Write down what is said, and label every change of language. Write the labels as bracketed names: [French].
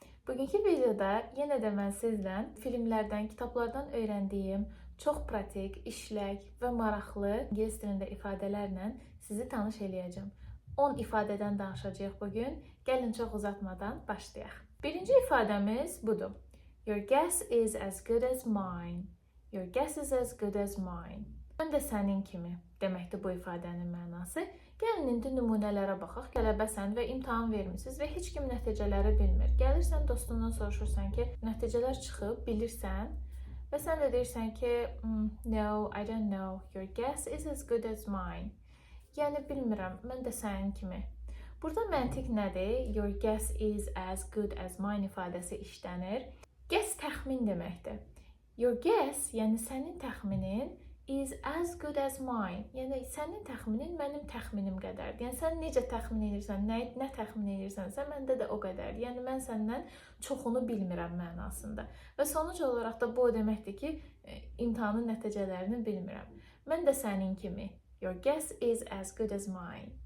[Azerbaijani] Bugünkü videoda yenə də mən sizlə filmlərdən, kitablardan öyrəndiyim çox pratik, işlək və maraqlı ingilis dilində ifadələrlə sizi tanış eləyəcəm. 10 ifadədən danışacağıq bugün. Gəlin çox uzatmadan başlayaq. Birinci ifadəmiz budur. [English] Your guess is as good as mine. Your guess is as good as mine. [Azerbaijani] Mən də sənin kimi deməkdir bu ifadənin mənası. Gəlin indi nümunələrə baxaq. Tələbəsən və imtahan vermisiniz və heç kim nəticələri bilmir. Gəlirsən dostundan soruşursan ki, nəticələr çıxıb, bilirsən və sən də deyirsən ki, [English] no, I don't know. Your guess is as good as mine. [Azerbaijani] Yəni bilmirəm, mən də sənin kimi. Burada məntiq nədir? [English] Your guess is as good as mine [Azerbaijani] ifadəsi işlənir. Guess təxmin deməkdir. Your guess, yəni sənin təxminin [English] is as good as mine. [Azerbaijani] Yəni sənin təxminin mənim təxminim qədərdir. Yəni sən necə təxmin edirsən, nə təxmin edirsənsə, məndə də o qədər. Yəni mən səndən çoxunu bilmirəm mənasında. Və sonuc olaraq da bu o deməkdir ki, imtahanın nəticələrini bilmirəm. Mən də sənin kimi. [English] Your guess is as good as mine.